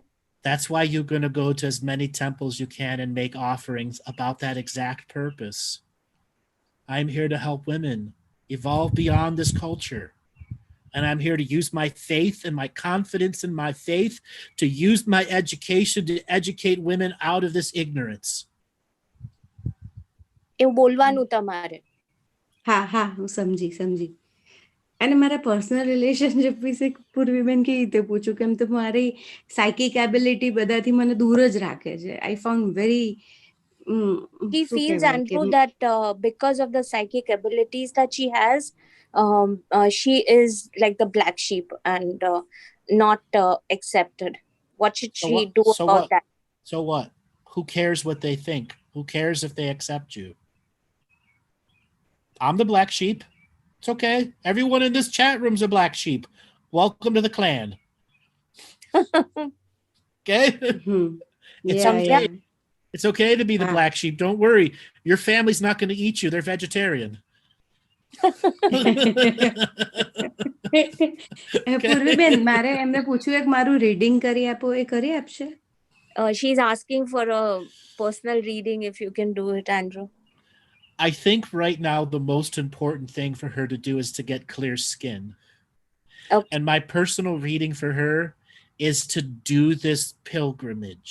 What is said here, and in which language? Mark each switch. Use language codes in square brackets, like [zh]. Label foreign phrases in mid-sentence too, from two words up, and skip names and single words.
[en] That's why you're going to go to as many temples you can and make offerings about that exact purpose. I'm here to help women evolve beyond this culture. And I'm here to use my faith and my confidence in my faith to use my education to educate women out of this ignorance. [gu] એવું બોલવાનું તમારે. હા, હું સમજી. અને મારા [en] personal relationship [gu] વિશે પૂર્વીબેન કેવી રીતે પૂછું કેમ તો મારી [en] psychic ability [gu] બધાથી મને દૂર જ રાખે છે. [en] I found very He [gu] શું [en] feels, [gu] કહેવાય [en] Andrew, [gu] કે [en] that because of the psychic abilities that she has, she is like the black sheep and not accepted. What should So she what? do So about what? that? So what? Who cares what they think? Who cares if they accept you? I'm the black sheep. It's okay. Everyone in this chat room's a black sheep. Welcome to the clan. Okay? It's Yeah, okay. yeah. It's okay to be the Ah. black sheep. Don't worry. Your family's not going to eat you. They're vegetarian. [gu] પૂર્વીબેન મારે એમને પૂછ્યું એક મારું રીડિંગ કરી આપો એ કરી આપશે [en] She's asking for a personal reading if you can do it, Andrew. I think right now the most important thing for her to do is to get clear skin. Okay. And my personal reading for her is to do this pilgrimage.